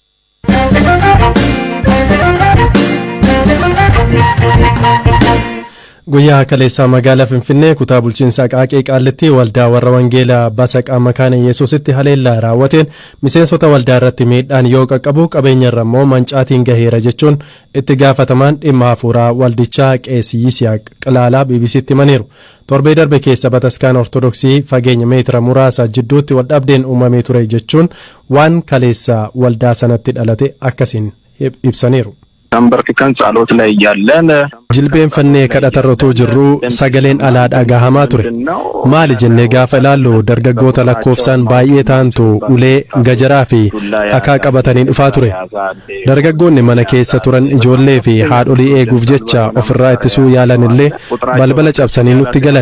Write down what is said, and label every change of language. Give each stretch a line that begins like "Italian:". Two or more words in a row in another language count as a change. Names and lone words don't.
Oromo: Guyyaa kaleessaa magaalaa Finfinnee kutaa bulchiinsa Qaaqee Qaallitti waldaa warra Wangeelaa Basaqaa Makaana Yesuusitti haleellaa raawwateen miseensota waldaa irratti miidhaan yoo qaqqabu qabeenya irra immoo mancaatiin gaheera jechuun itti gaafatamaan dhimma hafuuraa waldichaa Qeesii Yisihaaq Qilaalaa BBCtti himaniiru. Torbee darbe keessa Bataskaana Ortodoksii fageenya meetira muraasa jidduutti waldhabdeen uumamee ture jechuun waan kaleessa waldaa sanatti dhalate akkasiin ibsaniiru.
Amharic: Tanbarkikan ጸሎት ላይ ያለን
Oromo: jilbeenfannee kadhatarratoo jirru sagaleen alaa dhagahamaa ture. Maali jennee gaafa ilaallu dargaggoota lakkoofsaan baay'ee ta'antu ulee gajaraa fi dhakaa qabatanii dhufaa ture. Dargaggoonni mana keessa turan ijoollee fi haadholii eeguuf jecha ofirraa ittisuu yaalan illee balbala cabsanii nutti galan.